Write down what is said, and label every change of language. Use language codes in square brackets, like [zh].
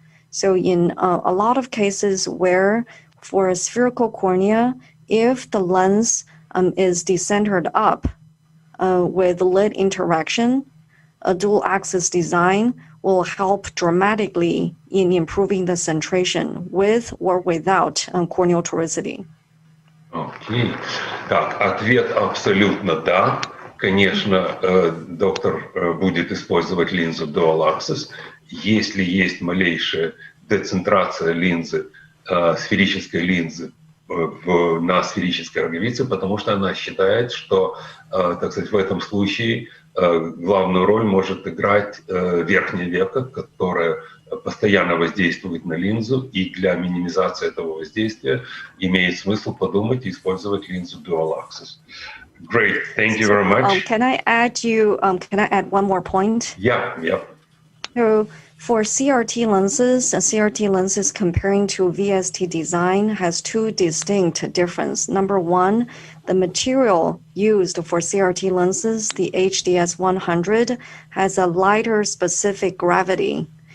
[en] So in a lot of cases where for a spherical cornea, if the lens is decentered up with lid interaction, a dual axis design will help dramatically in improving the centration with or without corneal toricity. [ru] Окей. Так, ответ абсолютно да. Конечно, доктор будет использовать линзу Dual Axis, если есть малейшая децентрация линзы, сферической линзы на сферической роговице, потому что она считает, что, так сказать, в этом случае главную роль может играть верхнее веко, которое постоянно воздействует на линзу, и для минимизации этого воздействия имеет смысл подумать и использовать линзу Dual Axis. [en] Great, thank you very much. Can I add one more point? Yeah. So for CRT lenses comparing to VST design has two distinct differences. Number one, the material used for CRT lenses, the HDS 100, has a lighter specific gravity.